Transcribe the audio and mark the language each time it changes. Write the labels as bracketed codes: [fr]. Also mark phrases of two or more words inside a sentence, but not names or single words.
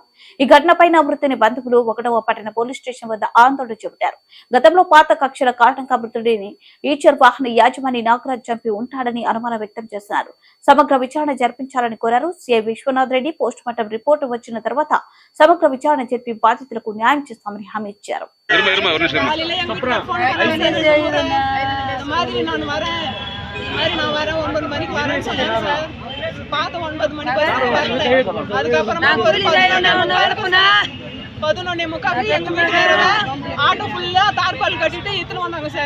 [te] ఈ ఘటనపై మృతిని బంధువులు 1వ పట్టణ పోలీస్ స్టేషన్ వద్ద ఆందోళన చెబుతారు। గతంలో పాత కక్షల కారణంగా మృతుడిని ఈచర్ వాహన యాజమాని నాగరాజ్ చంపి ఉంటాడని అనుమానం వ్యక్తం చేస్తున్నారు। సమగ్ర విచారణ జరిపించాలని కోరారు। సిఐ విశ్వనాథ్ రెడ్డి పోస్ట్ మార్టం రిపోర్టు వచ్చిన తర్వాత సమగ్ర విచారణ జరిపి బాధితులకు న్యాయం చేస్తామని హామీ ఇచ్చారు। [ta] நான் வர 9 மணிக்கு வரேன்னு சொன்னேன் சார். பாத்த 9 மணிக்கு வரேன். அதுக்கப்புறமா ஒரு 11:45 எங்க வீட்டுக்காரங்க ஆட்டோ ஃபுல்லா தார்பால் கட்டிட்டு இத்தனை வந்தாங்க சார்.